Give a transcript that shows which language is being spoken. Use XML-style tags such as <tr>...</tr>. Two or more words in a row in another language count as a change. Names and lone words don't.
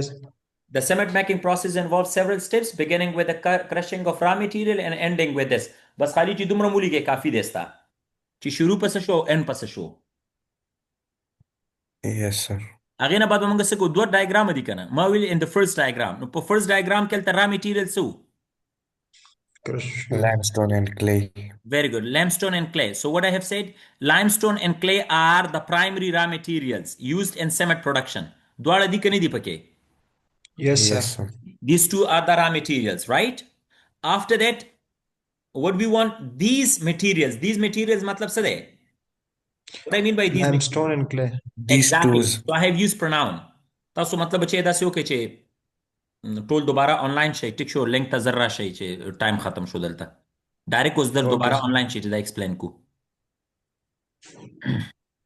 <en>The cement making process involves several steps beginning with the crushing of raw material and ending with this.</en> <ps>بس خالی چې دومره مو لیکي کافی دی ستا چې شروع پس شو end پس شو.</ps> <en>Yes, sir.</en> <ps>هغه نه بعد موږ څه کو دوه ډایګرام دي کنه ما ویل</ps> <en>in the first diagram.</en> <ps>نو په</ps> <en>first diagram</en> <ps>کې تل</ps> <en>raw material</en> <ps>څه؟</ps> <en>Limestone and clay. Very good. Limestone and clay. So what I have said, limestone and clay are the primary raw materials used in cement production.</en> <ps>دواړه دي کنه دي پکې؟</ps> <en>Yes, sir. Yes, sir. These two are the raw materials, right? After that, what we want, these materials</en> <ps>مطلب څه دی?</ps> <en>What I mean by these Limestone and clay. These exactly. tools. So I have used pronoun.</en> <ps>تاسو مطلب چې دا څه وکړي چې ټول دوباره آنلاین شي. ټیک شو لینک ته ذره شي چې ټایم ختم شو دلته ډایرکټ اوس در</ps> <en>Okay,</en> <ps>دوباره</ps> <en>sir.</en> <ps>آنلاین شي چې دا ایکسپلین کو.</ps>